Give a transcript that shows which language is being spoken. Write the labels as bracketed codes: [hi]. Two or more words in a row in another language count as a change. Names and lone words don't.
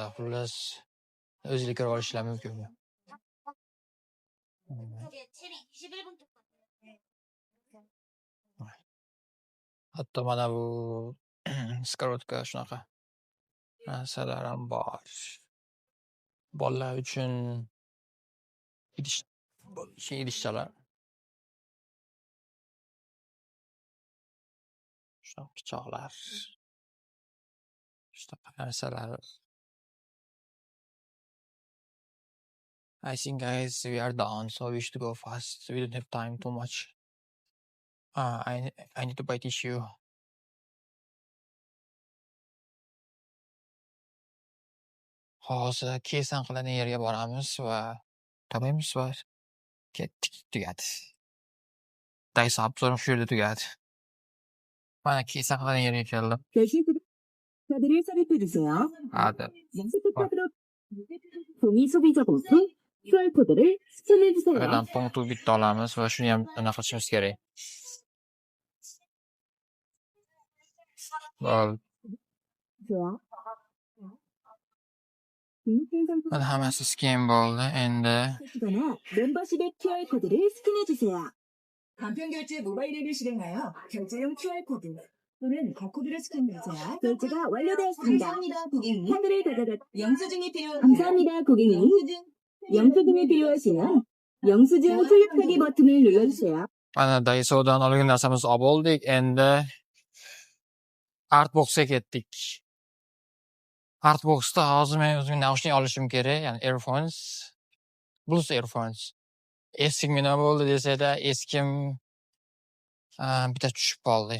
[uz] Xullas, o'zingizlar ko'rib olishinglar mumkin. Hatto mana bu skorotka shunaqa narsalar ham bor. Bolalar uchun idishchalar. Shunaqa pichoqlar. Shunaqa narsalar. [en] I think, guys, we are done, so we should go fast. We don't have time too much. I need to buy tissue. [uz] Hozir kesan qiladigan yerga boramiz va to'laymiz va ketdik, tugadi. Daiso obzorim shu yerda tugadi. Mana kesan qiladigan yerga keldim. [ko] 카드를 삽입해주세요. 네. 연습카드로 종이 소비자 봉투 QR코드를 스캔해주세요. [uz] Qayerdan punktu bitta olamiz va shuni ham anaqa qilishimiz kerak. [ko] 좋아. [uz] Mana hammasi scan bo'ldi. Endi [ko] 멤버십의 QR코드를 스캔해주세요. 간편 결제 모바일 앱을 실행하여 결제용 QR코드 또는 바코드를 스캔해주세요. 결제가 완료되었습니다. 감사합니다, 고객님. 카드를 가져가. 영수증이 필요하세요. 감사합니다, 고객님. 영수증이 필요하시면 영수증 출력하기 버튼을 눌러주세요. [uz] mana Daiso'dan olgan narsamizni olib oldik. Endi Artboxga ketdik. Artboxda hozir men o'zimga naushnik olishim kerak, ya'ni [en] earphones, Bluetooth earphones. [uz] Eskim nima bo'ldi desa-da, eskim bitta tushib qoldi.